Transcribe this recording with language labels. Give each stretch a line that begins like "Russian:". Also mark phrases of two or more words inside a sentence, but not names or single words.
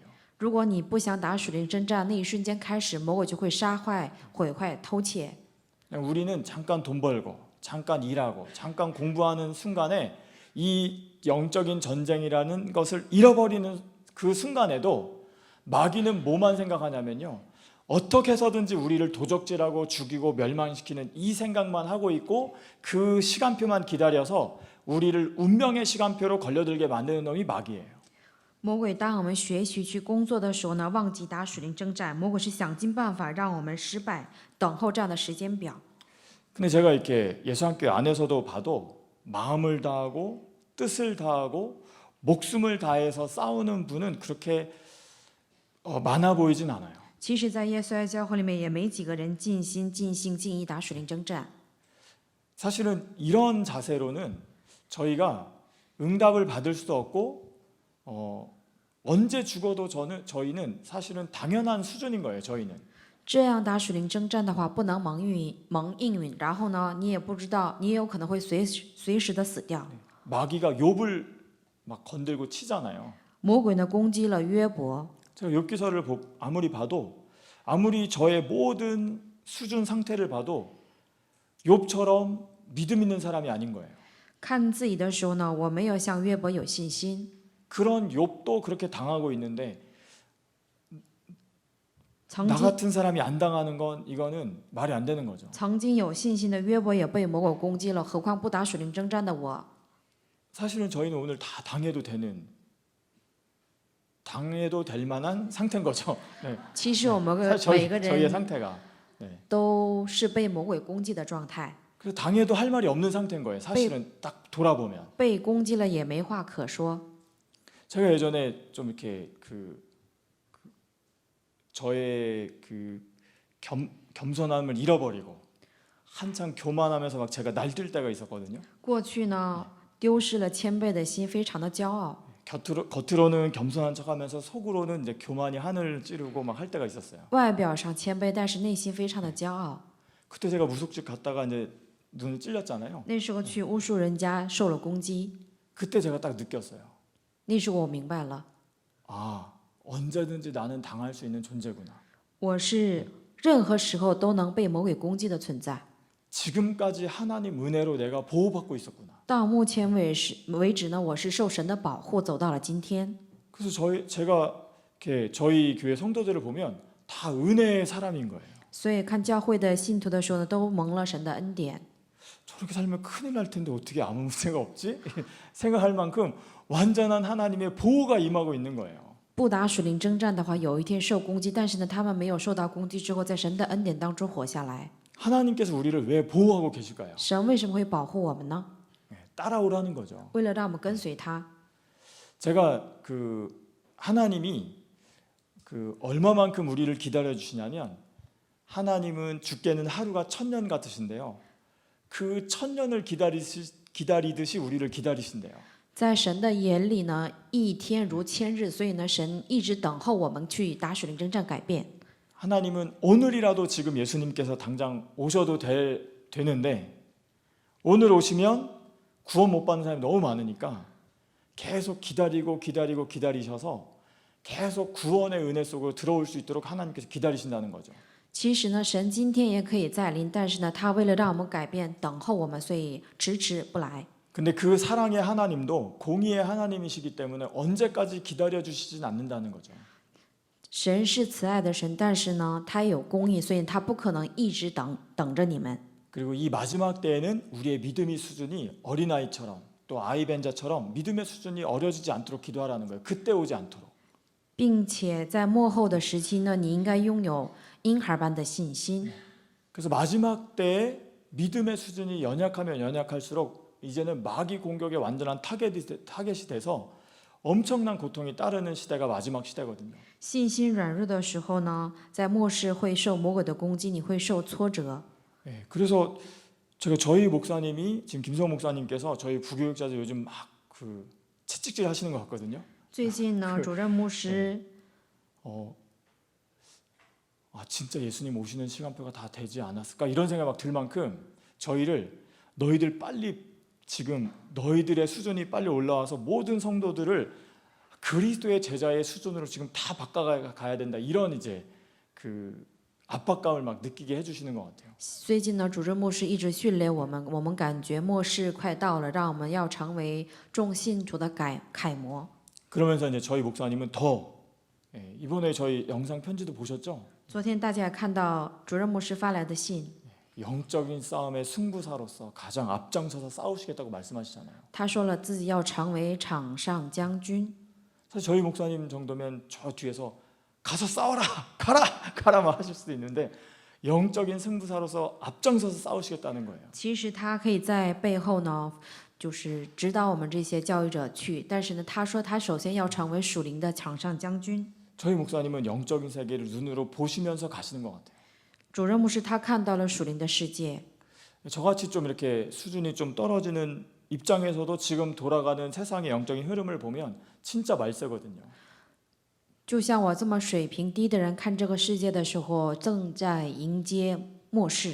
Chinese: 如果你不想打属灵征战，那一瞬间开始，魔鬼就会杀害、毁坏、偷窃。
Korean: 그냥 우리는 잠깐 돈 벌고 잠깐 일하고 잠깐 공부하는 순간에 이 영적인 전쟁이라는 것을 잃어버리는 그 순간에도 마귀는 뭐만 생각하냐면요, 어떻게 해서든지 우리를 도적질하고 죽이고 멸망시키는 이 생각만 하고 있고 그 시간표만 기다려서 우리를 운명의 시간표로 걸려들게 만드는 놈이 마귀예요.
Chinese: 魔鬼当我们学习去工作的时候呢，忘记打属灵征战，魔鬼是想尽办法让我们失败，等候这样的时间表。
Korean: 근데 제가 이렇게 예수학교 안에서도 봐도 마음을 다하고 뜻을 다하고 목숨을 다해서 싸우는 분은 그렇게 많아 보이진 않아요.
Chinese: 其实，在耶稣爱教会里面，也没几个人尽心、尽性、尽意打属灵征战。
Korean: 사실은 이런 자세로는 저희가 응답을 받을 수도 없고 언제 죽어도 저희는 사실은 당연한 수준인 거예요. 저희는
Chinese: 这样打属灵征战的话，不能蒙应允，然后呢，你也不知道，你也有可能会随时的死掉。
Korean: 마귀가 욥을 막 건들고 치잖아요.
Chinese: 魔鬼呢攻击了约伯，
Korean: 제가 욥기서를 아무리 봐도 아무리 저의 모든 수준 상태를 봐도 욥처럼 믿음 있는 사람이 아닌 거예요.
Chinese: 看自己的时候呢，我没有像约伯有信心。
Korean: 그런 욥도 그렇게 당하고 있는데
Chinese: 曾
Korean: 나
Chinese: 经
Korean: 같은 사람이 안 당하는 건 이거는 말이 안 되는 거죠.
Chinese: 曾经有信心的约伯也被魔鬼攻击了，何况不打属灵征战的我？
Korean: 사실은 저희는 오늘 다 당해도 될 만한 상태인 거죠. 네.
Chinese: 其实我们
Korean: 사실
Chinese: 每个
Korean: 저희의
Chinese: 人
Korean: 상태가. 네.
Chinese: 都是被魔鬼攻击的状态，
Korean: 그래서 당해도 할 말이 없는 상태인 거예요. 사실은 딱 돌아보면.
Chinese: 被攻击了也没话可说。
Korean: 제가 예전에 좀 이렇게 저의 겸손함을 잃어버리고 한창 교만하면서 막 제가 날뛸 때가 있었거든요.
Chinese: 过去呢，丢失了谦卑的心，非常的骄傲。
Korean: 겉으로는 겸손한 척하면서 속으로는 이제 교만이 하늘을 찌르고 막 할 때가 있었어요.
Chinese: 外表上谦卑，但是内心非常的骄傲。
Korean: 그때 제가 무속집 갔다가 이제 눈을 찔렸잖아요.
Chinese: 那时候去巫术人家受了攻击，
Korean: 그때 제가 딱 느꼈어요.
Chinese: 那时候我明白了，
Korean: 아, 언제든지 나는 당할 수 있는 존재구나.
Chinese: 我是任何时候都能被魔鬼攻击的存在。
Korean: 지금까지 하나님 은혜로 내가 보호받고 있었구나.
Chinese: 到目前为止呢，我是受神的保护走到了今天。
Korean: 그래서 제가 이렇게 저희 교회 성도들을 보면 다 은혜의 사람인 거예요.
Chinese: 所以看教会的信徒的时候呢，都蒙了神的恩典。
Korean: 저렇게 살면 큰일 날 텐데 어떻게 아무 문제가 없지? 생각할 만큼 완전한 하나님의 보호가 임하고 있는 거예요.
Chinese: 不打属灵征战的话，有一天受攻击，但是呢，他们没有受到攻击之后，在神的恩典当中活下来。
Korean: 하나님께서 우리를 왜 보호하고 계실까요?
Chinese: 神为什么会保护我们呢？
Korean: 따라오라는 거죠.
Chinese: 为了让我们跟随他。
Korean: 제가 하나님이 얼마만큼 우리를 기다려 주시냐면 하나님은 주께는 하루가 1000년 같으신데요. 그 1000년을 기다리듯이 우리를 기다리신대요.
Chinese: 在神的眼里呢，一天如千日，所以呢，神一直等候我们去打属灵征战改变。
Korean: 하나님은 오늘이라도 지금 예수님께서 당장 오셔도 되는데 오늘 오시면 구원 못 받는 사람이 너무 많으니까 계속 기다리셔서 계속 구원의 은혜 속으로 들어올 수 있도록 하나님께서 기다리신다는 거죠.
Chinese: 其实呢，神今天也可以再临，但是呢，他为了让我们改变，等候我们，所以迟迟不来。
Korean: 근데 그 사랑의 하나님도 공의의 하나님이시기 때문에 언제까지 기다려 주시진 않는다는 거죠.
Chinese: 神是慈爱的神，但是呢，他有公义，所以他不可能一直等着你们。
Korean: 그리고 이 마지막 때에는 우리의 믿음의 수준이 어린아이처럼 또 아이벤자처럼 믿음의 수준이 어려지지 않도록 기도하라는 거예요. 그때 오지 않도록.
Chinese: 并且在末后的时期呢，你应该拥有婴孩般的信心。
Korean: 그래서 마지막 때에 믿음의 수준이 연약하면 연약할수록 이제는 마귀 공격의 완전한 타겟이 돼서 엄청난 고통이 따르는 시대가 마지막 시대거든요.
Chinese: 信心软弱的时候呢，在末世会受魔鬼的攻击，你会受挫折。
Korean: 예, 그래서 저희 목사님이 지금 김성호 목사님께서 저희 부교육자들 요즘 막 그 채찍질 하시는 것 같거든요.
Chinese: 最近呢，主任牧师
Korean: 진짜 예수님 오시는 시간표가 다 되지 않았을까 이런 생각이 막 들 만큼 저희를 너희들 빨리 지금 너희들의 수준이 빨리 올라와서 모든 성도들을 그리스도의 제자의 수준으로 지금 다 바꿔가야 된다 이런 이제 그 압박감을 막 느끼게 해주시는 것 같아요.
Chinese: 最近呢，主任牧师一直训练我们，我们感觉末世快到了，让我们要成为众信徒的楷模。
Korean: 그러면서 이제 저희 목사님은 더 이번에 저희 영상 편지도 보셨죠?
Chinese: 昨天大家也看到主任牧师发来的信，
Korean: 영적인 싸움의 승부사로서 가장 앞장서서 싸우시겠다고 말씀하시잖아요.
Chinese: 他说了自己要成为场上将军。
Korean: 사실 저희 목사님 정도면 저 뒤에서 가서 싸워라, 가라만 하실 수도 있는데 영적인 승부사로서 앞장서서 싸우시겠다는 거예요.
Chinese: 其实他可以在背后呢，就是指导我们这些教育者去，但是呢，他说他首先要成为属灵的场上将军。
Korean: 저희 목사님은 영적인 세계를 눈으로 보시면서 가시는 것 같아요.
Chinese: 主任牧师他看到了属灵的世界，
Korean: 저같이 좀 이렇게 수준이 좀 떨어지는 입장에서도 지금 돌아가는 세상의 영적인 흐름을 보면 진짜 말세거든요.
Chinese: 就像我这么水平低的人看这个世界的时候，正在迎接末世。